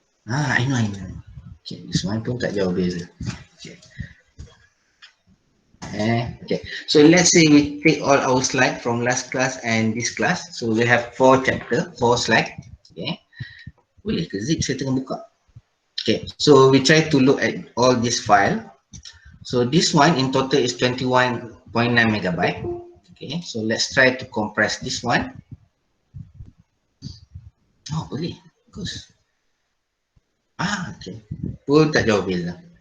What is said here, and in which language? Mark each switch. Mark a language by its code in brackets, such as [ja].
[en] I know. Okay, this one [ms] pun tak jauh beza. [en] Okay. Okay, so let's say we take all our slide from last class and this class. So we have 4 chapter, 4 slide. [ms] Okay, boleh ke zip saya tengah buka? [en] Okay, so we try to look at all this file. So this one in total is 21.9 megabyte. Okay, so let's try to compress this one. [ms] Oh, boleh, bagus. Okay, pun tak jauh beza.